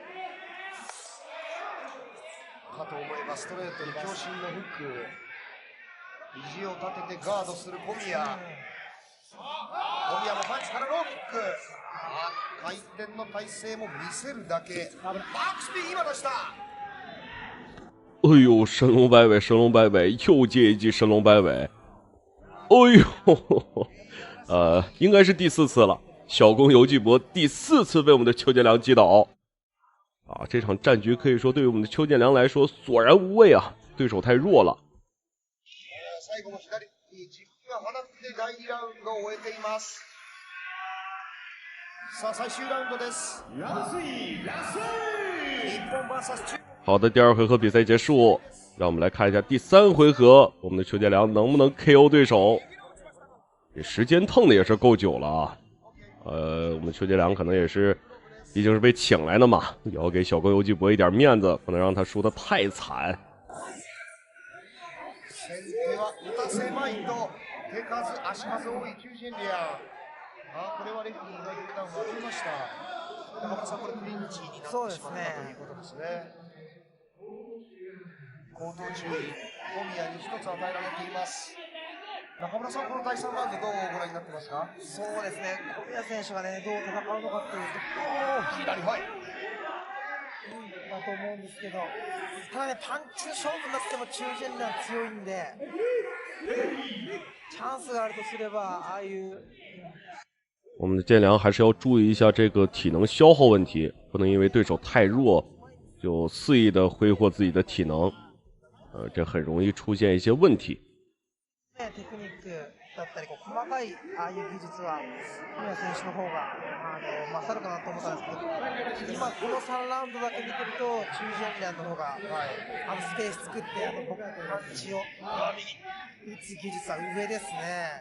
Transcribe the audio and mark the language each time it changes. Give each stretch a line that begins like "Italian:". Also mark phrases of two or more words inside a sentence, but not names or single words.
Japanese: かと思えばストレートに強振のフック、肘を立ててガードする小宮。小宮もパンチからローキック。回転の体勢も見せるだけ。バックスピン今出した。
Chinese: 哎呦，神龙摆尾，神龙摆尾，又接一记神龙摆尾。哎呦，应该是第4次了。小公游击波第4次被我们的邱建良击倒。啊，这场战局可以说对于我们的邱建良来说索然无味啊，对手太弱了。
Japanese: 最後も左に軸が放って第2ラウンドを終えています。さあ最終ラウンドです。日本 VS 中国。
Chinese: 好的，第2回合比赛结束，让我们来看一下第3回合，我们的邱建良能不能 KO 对手？这时间腾的也是够久了啊。我们邱建良可能也是，毕竟是被请来的嘛，也要给小公游击波一点面子，不能让他输得太惨。
Japanese: 先手は打たせまいと手数足数多い中心リア。これはレフェリーが一旦分けました。中村さんこれクリンチになってしまったということですね。口頭注意、小宮に1つ与えられています。中村さん、この第3ラウンドどうご覧になってますか？そうですね、小宮選手がね、どう戦うのかっていうと、左、はい。だと思うんですけど、ただね、パンチの勝負になっても中堅が強いんで、チャンスがあるとすれば、ああいう。
Chinese: 我们的建良还是要注意一下这个体能消耗问题，不能因为对手太弱就肆意的挥霍自己的体能，这很容易出现一些问题。
Japanese: テクニックだったり細かいああいう技術は小宮選手の方が勝るかなと思ったんですけど、今この3ラウンドだけ見てるとチュージェンリアンの方がスペース作って僕のパンチを打つ技術は上ですね。